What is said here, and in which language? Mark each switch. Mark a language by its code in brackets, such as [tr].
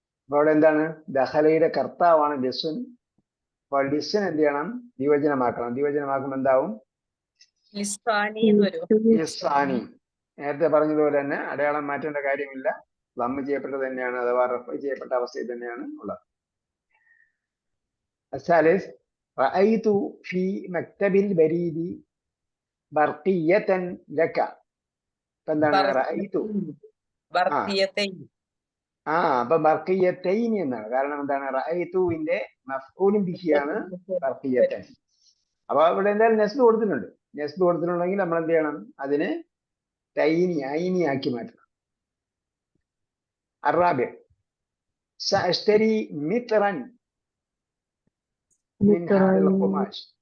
[ml] അപ്പൊ അവിടെ എന്താണ് ദഹലയുടെ കർത്താവാണ് ലിസുൻ. അപ്പോൾ ലിസുൻ എന്ത് ചെയ്യണം? ദ്വിവചനമാക്കണം. ദ്വിവചനമാക്കുമ്പോൾ എന്താവും? ലിസ്താനി എന്ന് വരും. ലിസാനി. നേരത്തെ പറഞ്ഞതുപോലെ തന്നെ അടയാളം മാറ്റേണ്ട കാര്യമില്ല. ലമ്മ് ചെയ്യപ്പെട്ടത് തന്നെയാണ്, അഥവാ റഫ ചെയ്യപ്പെട്ട അവസ്ഥയിൽ തന്നെയാണ് ഉള്ളത്. [ar] الثالث رأيت في مكتب البريد برقية لك. [ml] ഇപ്പൊ എന്താണ്? റഅയ്തു. ബർക്കിയത്തൈൻ. അപ്പൊ ബർക്കിയത്തൈൻ എന്നാണ്. കാരണം എന്താണ്? റഅയ്തുവിന്റെ മഫ്ഊലും ബിഹിയാണ് ബർക്കിയത്തൈൻ. അപ്പൊ ഇവിടെ എന്തായാലും നെസ്ബ് കൊടുത്തിട്ടുണ്ട്. നെസ്ബ് കൊടുത്തിട്ടുണ്ടെങ്കിൽ നമ്മൾ എന്ത് ചെയ്യണം? അതിനെ ഐനി ആക്കി മാറ്റണം. [ar] الرابع سأشتري مترا من هذا القماش.